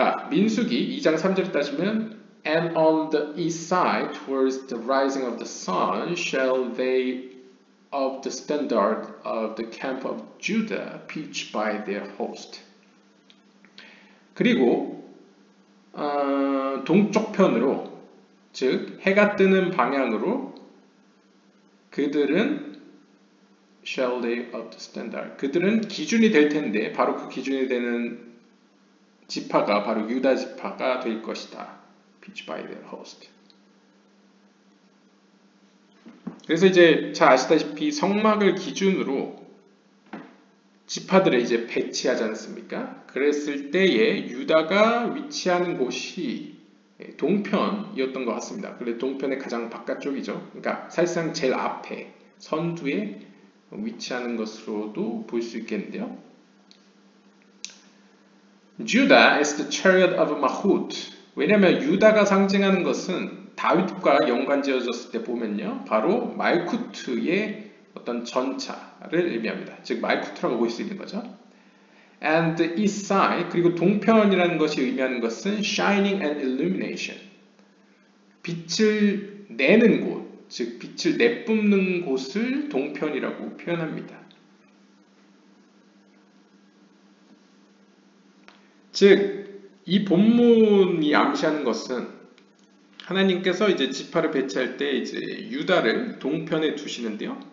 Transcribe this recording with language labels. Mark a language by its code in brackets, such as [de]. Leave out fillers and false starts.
[ko] 민수기 2장 3절에 따지면 [en] And on the east side towards the rising of the sun shall they of the standard of the camp of Judah pitch by their host. [ko] 그리고 동쪽편으로 즉 해가 뜨는 방향으로 그들은 [en] shall they of the standard [ko] 그들은 기준이 될 텐데 바로 그 기준이 되는 지파가 바로 유다 지파가 될 것이다. [en] pitch by their host. [ko] 그래서 이제 잘 아시다시피 성막을 기준으로 지파들을 이제 배치하지 않습니까? 그랬을 때에 유다가 위치하는 곳이 동편이었던 것 같습니다. 그런데 동편의 가장 바깥쪽이죠. 그러니까 사실상 제일 앞에 선두에 위치하는 것으로도 볼 수 있겠는데요. [en] Judah is the chariot of Mahut. [ko] 왜냐하면 유다가 상징하는 것은 다윗과 연관지어졌을 때 보면요. 바로 말쿠트의 어떤 전차를 의미합니다. 즉 말쿠트라고 볼 수 있는 거죠. [en] And the east side, [ko] 그리고 동편이라는 것이 의미하는 것은 [en] shining and illumination. [ko] 빛을 내는 곳, 즉 빛을 내뿜는 곳을 동편이라고 표현합니다. 즉 이 본문이 암시하는 것은 하나님께서 이제 지파를 배치할 때 이제 유다를 동편에 두시는데요.